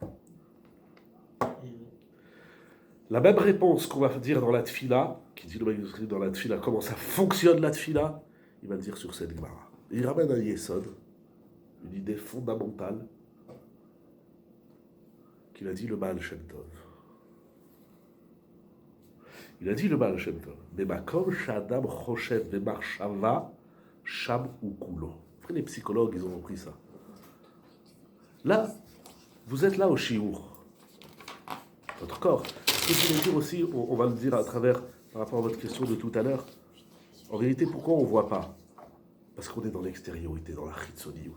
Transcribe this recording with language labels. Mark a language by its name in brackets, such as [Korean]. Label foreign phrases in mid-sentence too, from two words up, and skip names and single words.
[French] La même réponse qu'on va dire dans la Tfila, qui dit le manuscrit dans la Tfila, comment ça fonctionne la Tfila, il va le dire sur cette Gemara. Et il ramène un Yesod, une idée fondamentale, qu'il a dit le Baal Shem Tov. Il a dit le Baal Shem Tov. [Hebrew] במקום שאדם חושב במחשבה שם וכולו. [French] Après, les psychologues, ils ont repris ça. Là, vous êtes là au Shiur. Votre corps. Ce que je voulais dire aussi, on va le dire à travers, par rapport à votre question de tout à l'heure. En réalité, pourquoi on ne voit pas? Parce qu'on est dans l'extériorité, dans la chitzoniout.